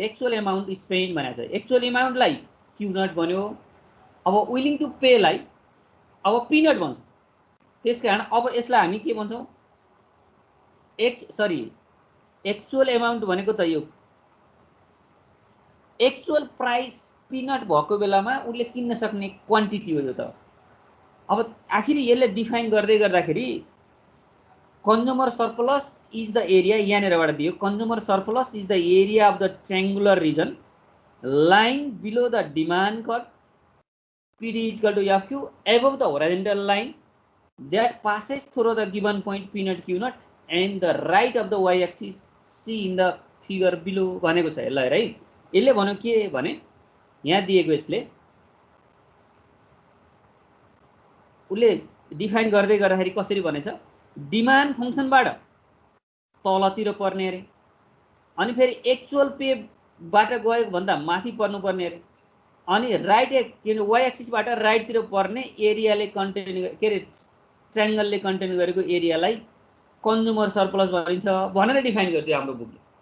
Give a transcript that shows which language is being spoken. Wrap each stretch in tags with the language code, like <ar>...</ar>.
<ne>Actual amount spend भनेको छ। Actual एमाउन्टलाई Q not भन्यो, अब विलिङ टु पे लाई अब पी नट भन्छ। त्यसकारण अब यसलाई हामी के भन्छौँ? एक्चुअल एमाउन्ट भनेको त यो एक्चुअल प्राइस पी नट भएको बेलामा उसले किन्न सक्ने क्वान्टिटी हो यो त। अब आखिर यसले डिफाइन गर्दै गर्दाखेरि</ne> <en>consumer surplus is the area,</en> <ne>यहाँनिरबाट दियो,</ne> <en>consumer surplus is the area of the triangular region lying below the demand curve, PD is equal to FQ, above the horizontal line that passes through the given point P naught Q naught and the right of the y axis C in the figure below</en> <ne>भनेको छ यसलाई है। यसले भन्यो के भने यहाँ दिएको यसले उसले डिफाइन गर्दै गर्दाखेरि कसरी भनेछ? डिमान्ड फंक्सनबाट तलतिर पर्ने अरे, अनि फेरि एक्चुअल पे बाट गएको भन्दा माथि पर्नु पर्ने अरे, अनि राइट वाई एक्सिसबाट राइटतिर पर्ने एरियाले कन्टेन के अरे ट्रायंगलले कन्टेन गरेको एरियालाई कन्ज्युमर सरप्लस भनिन्छ भनेर डिफाइन गरिदियो हाम्रो बुकले।</ne>